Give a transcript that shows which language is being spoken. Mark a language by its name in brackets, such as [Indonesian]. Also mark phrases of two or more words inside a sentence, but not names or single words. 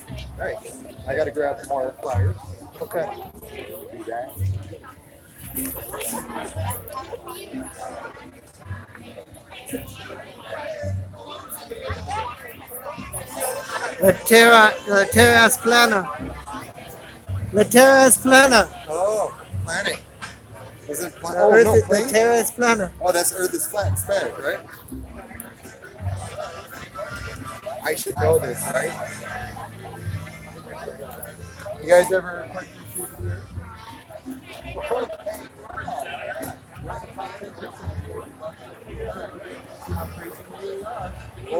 [English] All right, I gotta grab more flyers. Okay. Do that. [Catalan] La Terra es plana. La Terra es plana. [English] Oh, planet. Is it planet? [Catalan] La [English] Oh, no, [Catalan] La [English] plane? [Catalan] Terra es plana. [English] Oh, that's Earth is flat in Spanish, right? I should know this, right? You guys ever question the shape of the earth?